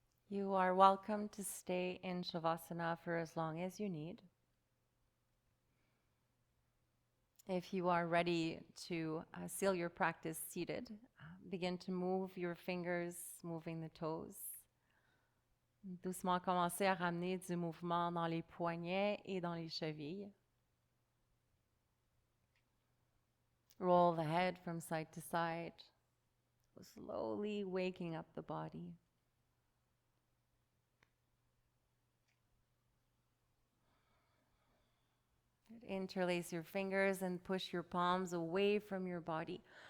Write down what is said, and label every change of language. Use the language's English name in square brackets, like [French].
[English] You are welcome to stay in Shavasana for as long as you need. If you are ready to seal your practice seated, begin to move your fingers, moving the toes. [French] Doucement commencer à ramener du mouvement dans les poignets et dans les chevilles. [English] Roll the head from side to side, slowly waking up the body. Interlace your fingers and push your palms away from your body.